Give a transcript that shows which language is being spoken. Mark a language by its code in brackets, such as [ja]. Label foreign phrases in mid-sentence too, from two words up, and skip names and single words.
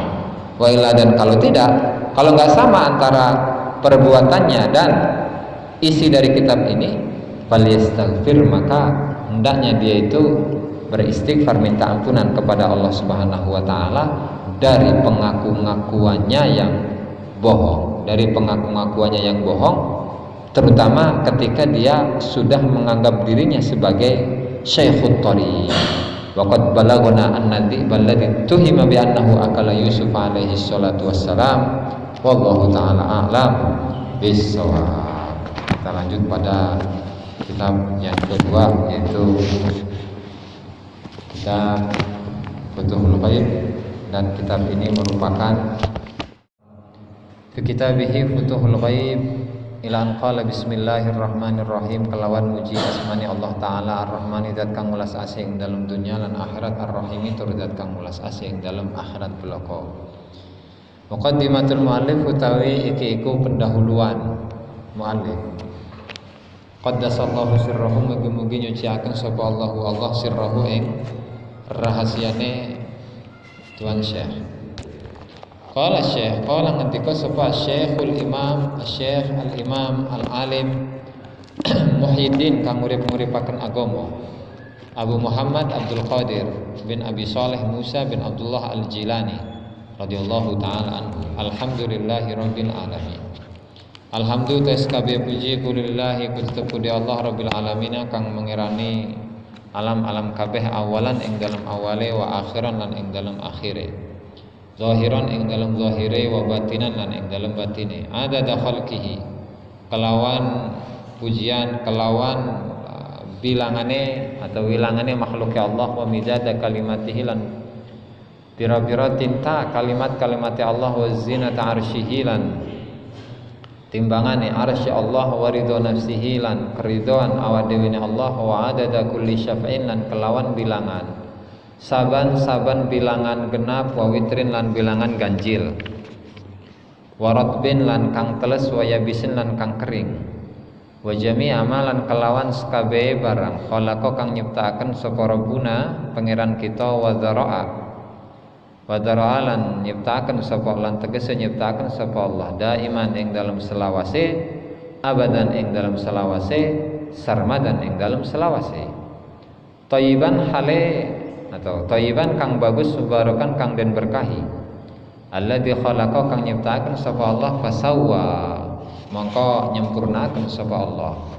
[ar] وإلا, [id] dan kalau tidak, kalau nggak sama antara perbuatannya dan isi dari kitab ini, falyastaghfir, maka hendaknya dia itu beristighfar, minta ampunan kepada Allah [ar] سبحانه وتعالى [id] dari pengaku-ngakuannya yang bohong, terutama ketika dia sudah menganggap dirinya sebagai Syekhut Thariq. [ar] وقد بلغنا أن الذي تهم بأنه أكل يوسف عليه الصلاة والسلام والله تعالى أعلم. [id] bisawab. Kita lanjut pada kitab yang kedua, yaitu kitab Futuhul Ghaib, dan kitab ini merupakan [ar] في كتابه فتوح الغيب إلى أن قال بسم الله الرحمن الرحيم, [jv] kelawan muji asmani Allah taala [ar] الرحمن [jv] zat kang welas asih ing dalam dunya lan akhirat, [ar] الرحيم [jv] tur zat kang welas asih ing dalam akhirat belaka. [ar] مقدمة المؤلف [jv] utawi iki iku pendahuluan muallif. [ar] قدس الله سره, [jv] mugi-mugi nyuciaken sapa Allah sirrahu ing rahasiane Tuan Syekh. Qala Syekh, qala ngendika sapa Syekhul Imam, [ar] شيخ الإمام العالم محيي الدين [jv] kang urip-uripaken agama, Abu Muhammad Abdul Qadir bin Abi Saleh Musa bin Abdullah Al-Jilani [ar] رضي الله تعالى عنه. الحمد لله رب العالمين. [jv] Alhamdulillah kabeh puji kulillahi kutubu di Allah [ar] رب العالمين [jv] kang mengirani alam-alam kabeh awalan ing dalam awale wa akhiran lan ing dalam akhire, zahiran ing dalam zahire wa batinan lan ing dalam batine, [ar] عدد خلقه [jv] kelawan pujian kelawan bilangane atau wilangane makhluk Allah, [ar] ومداد كلماته [jv] lan pira-pira tinta kalimat-kalimati Allah, [ar] وزنة عرشه [jv] lan timbangane arsy Allah, [ar] ورضى نفسه [jv] lan keridhoan awak dhewe Allah, [ar] وعدد كل شفع [jv] lan kelawan bilangan saban-saban bilangan genap, [ar] ووتر [jv] lan bilangan ganjil, [ar] ورطب [jv] lan kang teles, [ar] ويابس [jv] lan kang kering, [ar] وجميع عملا [jv] kelawan sekabehe barang khalaqa kang nyiptakaken sapa Rabbuna pangeran kita, wa dzara'a lan nyiptakaken sapa lan tegese nyiptakaken sapa Allah daiman ing dalam selawase, abadan ing dalam selawase, sarmadan ing dalam selawase, thayyiban hale atau thayyiban kang bagus, subarakan kang den berkahi, [ar] الذي خلق [jv] kang nyiptakaken sapa Allah, [ar] فسوى [jv] mongko nyempurnaken sapa Allah,